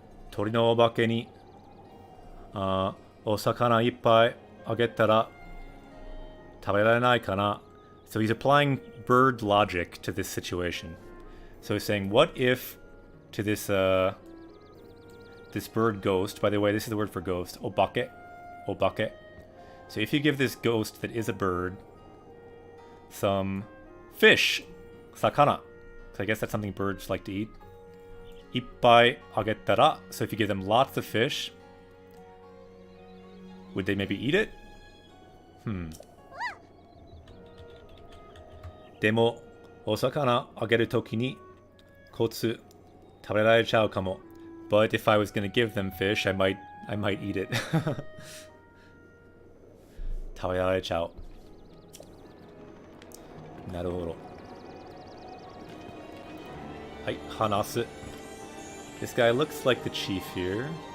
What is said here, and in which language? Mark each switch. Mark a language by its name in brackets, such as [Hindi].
[Japanese] 鳥のお化けに、お魚いっぱいあげたら食べられないかな? [English] So he's applying bird logic to this situation. So he's saying, what if to this this bird ghost, by the way, this is the word for ghost, obake, obake. So if you give this ghost that is a bird some fish, sakana, so I guess that's something birds like to eat. [Japanese] Ippai agettara, [English] so if you give them lots of fish, would they maybe eat it? [Japanese] でも、お魚あげるときにコツ食べられちゃうかも。 [English] But if I was gonna give them fish, I might eat it. [Japanese] 食べられちゃう。なるほど。はい、話す。 [English] This guy looks like the chief here.